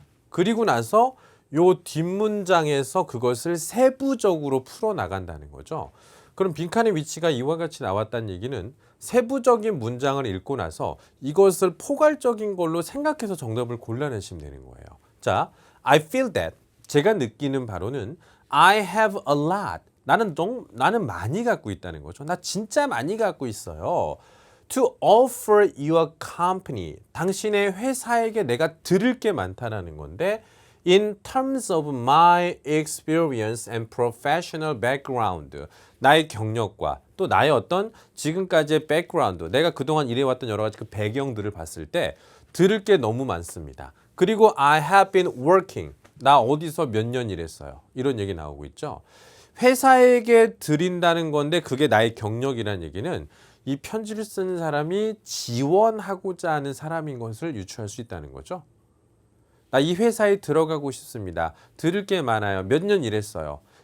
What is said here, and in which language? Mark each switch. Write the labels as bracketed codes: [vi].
[ko] 그리고 나서 요 뒷문장에서 그것을 세부적으로 풀어나간다는 거죠. 그럼 빈칸의 위치가 이와 같이 나왔다는 얘기는 세부적인 문장을 읽고 나서 이것을 포괄적인 걸로 생각해서 정답을 골라내시면 되는 거예요. [en] 자, I feel that. [ko] 제가 느끼는 바로는 [en] I have a lot. [ko] 나는 많이 갖고 있다는 거죠. 나 진짜 많이 갖고 있어요. [en] To offer your company. [ko] 당신의 회사에게 내가 드릴 게 많다라는 건데 [en] In terms of my experience and professional background. [ko] 나의 경력과 또 나의 어떤 지금까지의 background. 내가 그동안 일해왔던 여러 가지 그 배경들을 봤을 때 들을 게 너무 많습니다. [en] 그리고 I have been working. [ko] 나 어디서 몇 년 일했어요. 이런 얘기 나오고 있죠. 회사에게 드린다는 건데 그게 나의 경력이라는 얘기는 이 편지를 쓰는 사람이 지원하고자 하는 사람인 것을 유추할 수 있다는 거죠. 나 이 회사에 들어가고 싶습니다. 들을 게 많아요. 몇 년 일했어요.